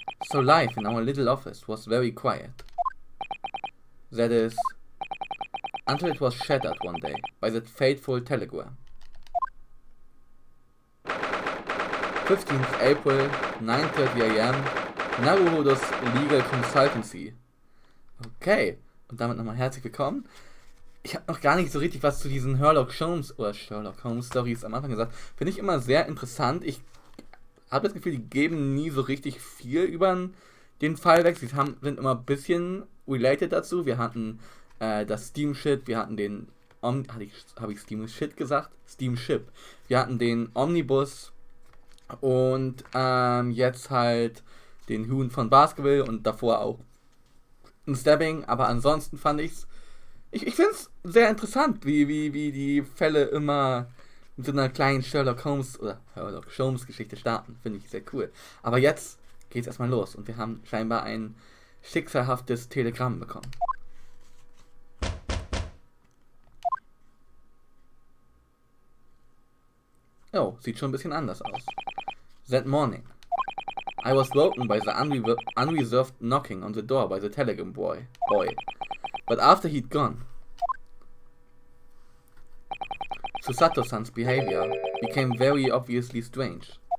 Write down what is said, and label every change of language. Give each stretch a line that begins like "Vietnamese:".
English: So life in our little office was very quiet. That is, until it was shattered one day by that fateful telegram. 15th April, 9:30 AM, Naruhodo's Legal Consultancy.
German: Okay, und damit nochmal herzlich willkommen. Ich habe noch gar nicht so richtig was zu diesen Sherlock Holmes Stories am Anfang gesagt. Finde ich immer sehr interessant. Ich habe das Gefühl, die geben nie so richtig viel über den Fall weg. Sie sind immer ein bisschen related dazu. Wir hatten das Steam-Shit, wir hatten den habe ich Steamship gesagt? Steamship. Wir hatten den Omnibus und jetzt halt den Huhn von Basketball und davor auch ein Stabbing, aber ansonsten fand ich finde es sehr interessant, wie die Fälle immer mit so einer kleinen Sherlock Holmes Geschichte starten. Finde ich sehr cool. Aber jetzt geht's erstmal los und wir haben scheinbar ein schicksalhaftes Telegramm bekommen. Oh, sieht schon ein bisschen anders aus.
English: That morning, I was woken by the unreserved knocking on the door by the telegram boy. But after he'd gone, Susato-san's behavior became very obviously strange.